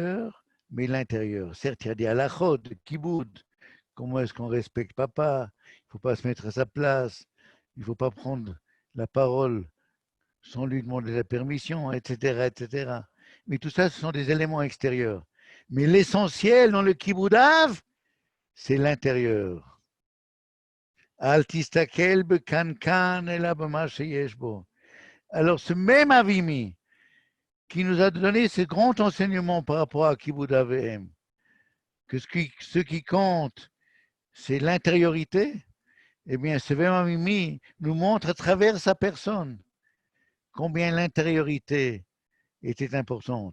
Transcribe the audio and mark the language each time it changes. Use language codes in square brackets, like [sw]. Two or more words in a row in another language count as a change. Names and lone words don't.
[fr] Certes, il y a des halachot de Kiboud comment est-ce qu'on respecte papa, il ne faut pas se mettre à sa place, il ne faut pas prendre la parole sans lui demander la permission, etc., etc. Mais tout ça, ce sont des éléments extérieurs. Mais l'essentiel dans le kiboudav, c'est l'intérieur. [he] אל תסתכל בקנקן אלא במה שיש בו. [fr] Alors, ce même Avimi qui nous a donné ce grand enseignement par rapport à [he] כיבוד אב ואם, [fr] que ce qui compte, c'est l'intériorité, eh bien, ce même Avimi nous montre à travers sa personne combien l'intériorité était importante.